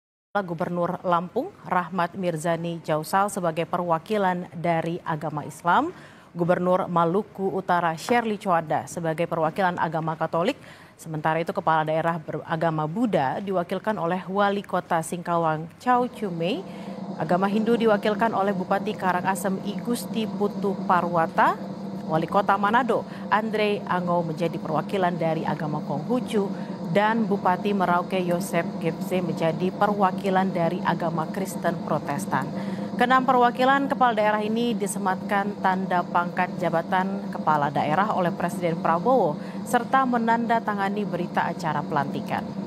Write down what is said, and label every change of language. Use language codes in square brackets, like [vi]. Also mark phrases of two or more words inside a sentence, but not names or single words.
[id] Gubernur Lampung, Rahmat Mirzani Jausal sebagai perwakilan dari agama Islam, Gubernur Maluku Utara Shirley Choada sebagai perwakilan agama Katolik, sementara itu Kepala Daerah beragama Buddha diwakilkan oleh Wali Kota Singkawang Chow Chumei, agama Hindu diwakilkan oleh Bupati Karangasem I Gusti Putu Parwata, Wali Kota Manado Andre Angau menjadi perwakilan dari agama Konghucu, dan Bupati Merauke Yosep Gepse menjadi perwakilan dari agama Kristen Protestan. Keenam perwakilan kepala daerah ini disematkan tanda pangkat jabatan kepala daerah oleh Presiden Prabowo serta menandatangani berita acara pelantikan.